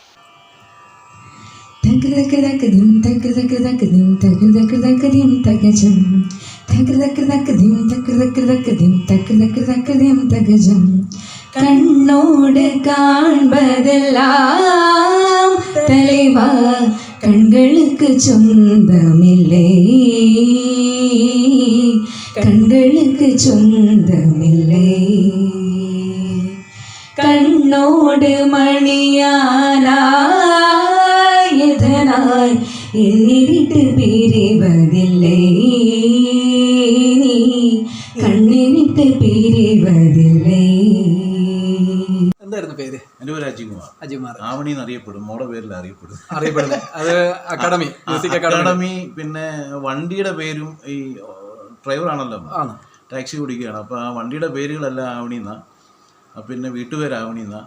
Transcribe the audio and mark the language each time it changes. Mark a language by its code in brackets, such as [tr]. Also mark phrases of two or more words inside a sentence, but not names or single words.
[ta] கண்ணோடு காண்பதெல்லாம் தலைவா കண்களுக்கு சொந்தமில்லை, கண்களுக்கு சொந்தமில்லை. கண்ணோடு மணியானாய் எதனாய் என்னை விட்டு பிரிவதில்லை, நீ கண்ணை விட்டு பிரிவதில்லை. [ml] എന്തായിരുന്നു പേര്? എൻ്റെ പേര് അജികുമാർ. ആവണി എന്നറിയപ്പെടും, മോടെ പേരിൽ അറിയപ്പെടുന്നത്. അത് അക്കാഡമി, മ്യൂസിക് അക്കാഡമി. പിന്നെ വണ്ടിയുടെ പേരും ഈ ഡ്രൈവറാണല്ലോ, ടാക്സി ഓടിക്കുകയാണ്. അപ്പോൾ ആ വണ്ടിയുടെ പേരുകളെല്ലാം ആവണി എന്നാ, പിന്നെ വീട്ടുപേര് ആവണി എന്നാ.